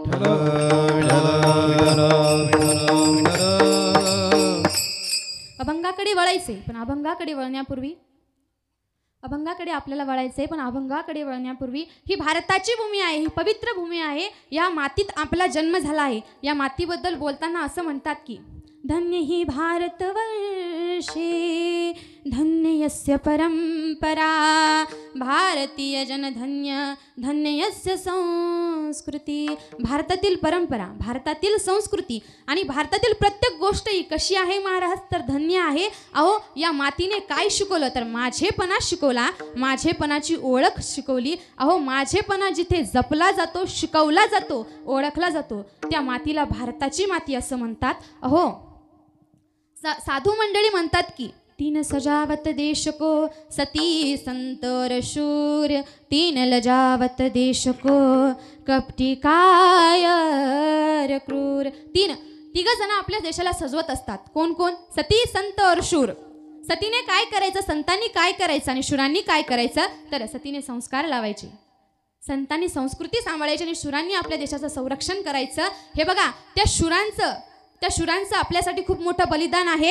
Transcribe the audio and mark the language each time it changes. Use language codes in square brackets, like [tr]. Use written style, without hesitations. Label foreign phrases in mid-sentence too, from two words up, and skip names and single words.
[mr] अभंगाकडे वळायचे, पण अभंगाकडे आपल्याला वळायचे, पण अभंगाकडे वळण्यापूर्वी ही भारताची भूमी आहे, ही पवित्र भूमी आहे. या मातीत आपला जन्म झाला आहे. या मातीबद्दल बोलताना असं म्हणतात की [sa] धन्य ही भारतवर्षे धन्य यस्य परंपरा, भारतीय जन धन्य धन्य यस्य संस्कृती. [mr] भारतातील परंपरा, भारतातील संस्कृती आणि भारतातील प्रत्येक गोष्ट ही कशी आहे महाराज, तर धन्य आहे. अहो या मातीने काय शिकवलं, तर माझेपणा शिकवला, माझेपणाची ओळख शिकवली. अहो माझेपणा जिथे जपला जातो, शिकवला जातो, ओळखला जातो, त्या मातीला भारताची माती असं म्हणतात. अहो साधू मंडळी म्हणतात की [hi] तीन सजावत देश को सती संतर शूर, तीन लजावत देश को कपटी कायर क्रूर. [mr] तिघ जण आपल्या देशाला सजवत असतात. कोण कोण? [hi] सती संत और शूर. [mr] सतीने काय करायचं, संतांनी काय करायचं आणि शूरांनी काय करायचं, तर सतीने संस्कार लावायचे, संतांनी संस्कृती सांभाळायची आणि शूरांनी आपल्या देशाचं संरक्षण करायचं. हे बघा त्या शूरांचं आपल्यासाठी खूप मोठं बलिदान आहे.